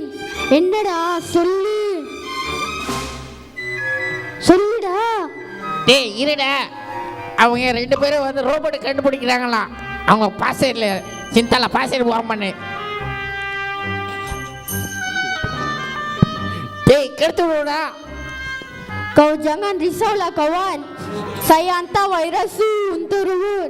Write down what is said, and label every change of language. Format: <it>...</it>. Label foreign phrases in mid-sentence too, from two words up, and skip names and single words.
<ta>என்னடா சொல்லுடா. டேய் இருடா, அவங்க 2 பேரும் வந்து ரோபோட் கண்டுபிடிக்கிறாங்களாம். அவங்க பாசையில் சிந்தால பாசையில் போவாங்க பண்ணு. டேய் கெடுத்து விடுடா.</ta> <ms>Kau jangan risaulah kawan. Saya hantar virus untuk robot.</ms>